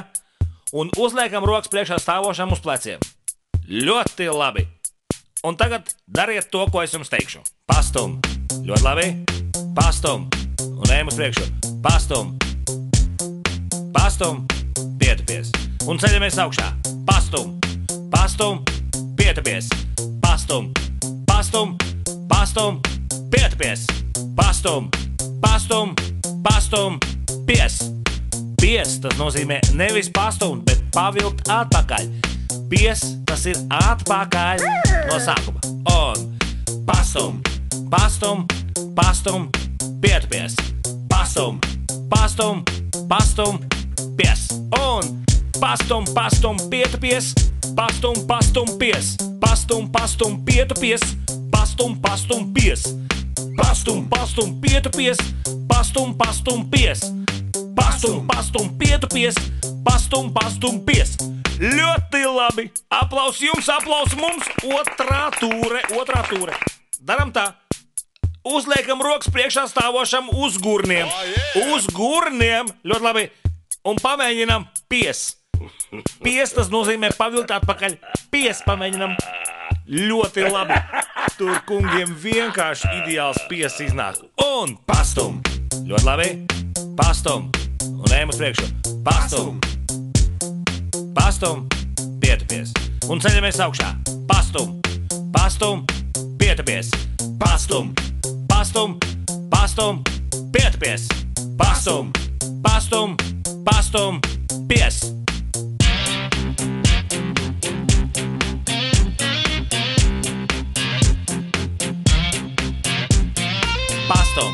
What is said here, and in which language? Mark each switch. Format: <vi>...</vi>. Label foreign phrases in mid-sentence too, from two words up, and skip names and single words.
<lv>Un uzliekam rokas priekšā stāvošam uz pleciem. Ļoti labi. Un tagad dariet to, ko es jums teikšu. Pastum. Ļoti labi. Pastum. Un ejam uz priekšu. Pastum. Pastum. Pietupies. Un ceļamies augšā. Pastum. Pastum. Pietupies. Pastum. Pastum. Pastum. Pietupies. Pastum. Pastum. Pastum. Pies. Pies, tas nozīmē nevis pastumt, bet pavilkt atpakaļ. Pies, tas ir atpakaļ no sākuma. Un pastum, pastum, pastum, pietupies. Pastum, pastum, pastum, pies. Un pastum, pastum, pietupies. Pastum, pastum, pies. Pastum, pastum, pietupies. Pastum, pastum, pies. Pastum, pastum, pietupies. Pastum, pastum, pies. Pastum, pastum, pietupies. Pastum, pastum, pies. Ļoti labi. Aplaus jums, aplaus mums. Otrā tūre. Daram tā. Uzliekam rokas priekšā stāvošam uz gurniem. Uz gurniem. Ļoti labi. Un pamēģinam pies. Pies, tas nozīmē pavilkt atpakaļ. Pies, pamēģinam. Ļoti labi. Tur kungiem vienkārši ideāls pies iznāk. Un pastum. Ļoti labi. Pastum. Un ejam uz priekšu. Pastum. Pastum. Pietupies. Un ceļamies augšā. Pastum. Pastum. Pietupies. Pastum. Pastum. Pastum. Pietupies. Pastum. Pastum. Pastum. Pies. Pastum.</lv>